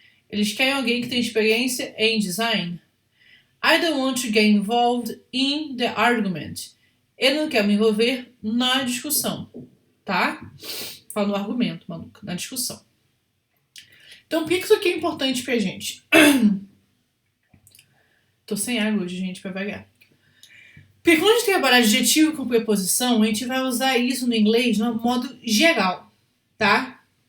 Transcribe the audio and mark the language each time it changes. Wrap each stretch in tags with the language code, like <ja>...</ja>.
<pt>Eles querem alguém que tem experiência em design.</pt> <en>I don't want to get involved in the argument.</en> <pt>Eu não quero me envolver na discussão. Tá? Fala no argumento, maluca, na discussão. Então, por que isso aqui é importante pra gente? Tô sem água hoje, gente, pra variar. Porque quando a gente trabalhar adjetivo com preposição, a gente vai usar isso no inglês no modo geral, tá?</pt>